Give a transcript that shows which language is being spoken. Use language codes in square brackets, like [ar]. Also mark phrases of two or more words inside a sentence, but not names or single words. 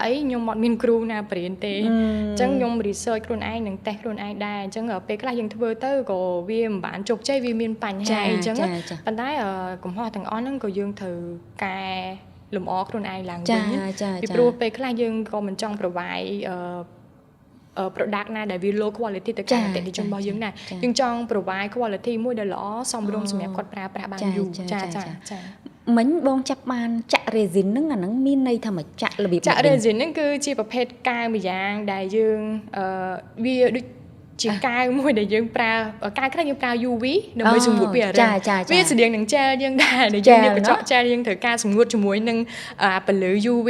[km] អីខ្ញុំអត់មានគ្រូណាបរៀនទេអញ្ចឹងខ្ញុំ research ខ្លួនឯងនិង test ខ្លួនឯងដែរអញ្ចឹងពេលខ្លះយើងធ្វើទៅក៏វាមិនបានជោគជ័យវាមានបញ្ហាអីអញ្ចឹងប៉ុន្តែកំហុសទាំងអស់ហ្នឹងក៏យើងត្រូវកែលម្អខ្លួនឯងឡើងវិញពីព្រោះពេលខ្លះយើងក៏មិនចង់ [en] provide product [km] ណាដែលវា [en] low quality [km] ទៅកាន់អតិថិជនរបស់យើងដែរយើងចង់ [en] provide quality [km] មួយដែលល្អសមរម្យសម្រាប់គាត់ប្រើប្រាស់បានយូរចា មិញបងចាប់បានចាក់ resin ហ្នឹងអាហ្នឹងមានន័យថាមកចាក់របៀប ចាក់ resin ហ្នឹងគឺជាប្រភេទកែវមួយយ៉ាងដែលយើងវាដូចជាកែវមួយដែលយើងប្រើកែវខ្លះយើងប្រើ UV ដើម្បីសម្ងួតវារឹងវាស្តៀងនឹង gel យើងដែរដែលយើងយកកញ្ចក់ gel យើងត្រូវការសម្ងួតជាមួយនឹងពន្លឺ UV